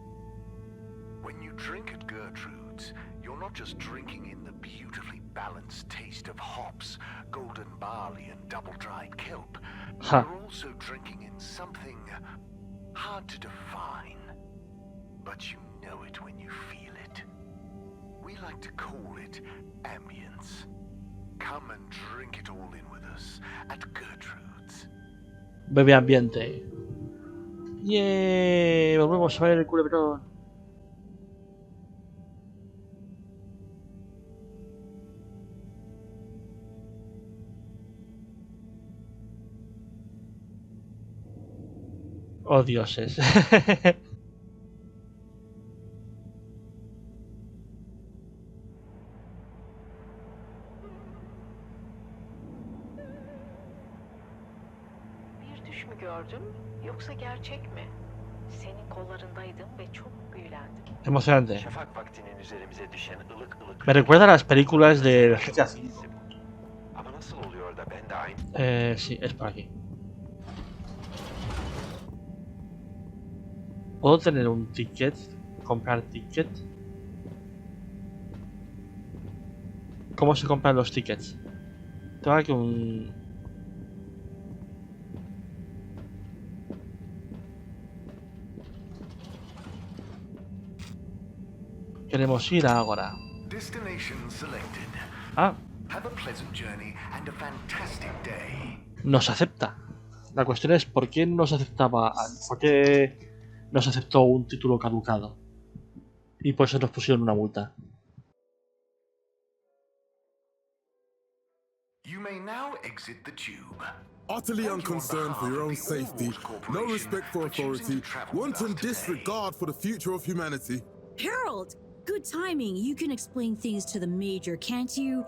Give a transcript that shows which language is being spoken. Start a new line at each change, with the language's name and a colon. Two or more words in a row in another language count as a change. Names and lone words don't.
English: When you drink at Gertrude's, Gertrude's, you're not just drinking in the beautifully balanced taste of hops, golden barley, and double-dried kelp. Huh. You're also drinking in something hard to define. But you know it when you feel it. We like to call it ambience. Come and drink it all in with us at Gertrude's.
Spanish: Bebe ambiente. ¡Yeah! Volvemos a ver el culebrón. Oh, dioses.
Turkish: Bir düş mü gördüm, yoksa gerçek mi? Senin kollarındaydım ve çok büyülendim.
Spanish: Emocionante.
Turkish: Şafak vaktinin üzerimize düşen ılık ılık...
Spanish: Me recuerda a las películas de GTA V.
Turkish: Ama nasıl oluyor da ben de aynı...
Spanish: Sí, es por aquí. ¿Puedo tener un ticket? ¿Comprar ticket? ¿Cómo se compran los tickets? Tengo aquí un... Queremos ir a Ágora.
English: Destination selected. Ah, Have a pleasant journey and a fantastic day.
Spanish: nos acepta. La cuestión es ¿por qué nos aceptaba? ¿Por qué nos aceptó un título caducado? Y por eso nos pusieron una multa.
English: You may now exit the tube. Utterly unconcerned for your own safety, no respect for authority, wanton disregard for the future of humanity. Harold! Good timing. You can explain things to the Major, can't you?